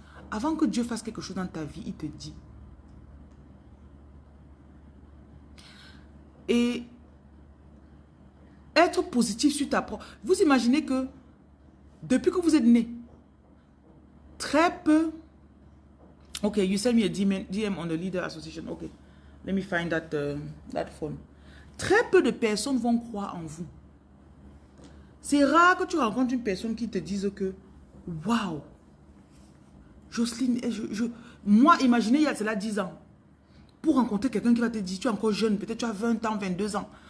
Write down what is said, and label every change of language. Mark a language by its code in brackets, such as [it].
[fr] Avant que Dieu fasse quelque chose dans ta vie, il te dit. Et être positif sur ta propre... Vous imaginez que depuis que vous êtes né, très peu... [en] Ok, you send me a DM on the Leader Association. Ok, let me find that phone. [fr] Très peu de personnes vont croire en vous. C'est rare que tu rencontres une personne qui te dise que Waouh! Jocelyne, moi, imaginez, il y a cela 10 ans. Pour rencontrer quelqu'un qui va te dire, tu es encore jeune, peut-être tu as 20 ans, 22 ans.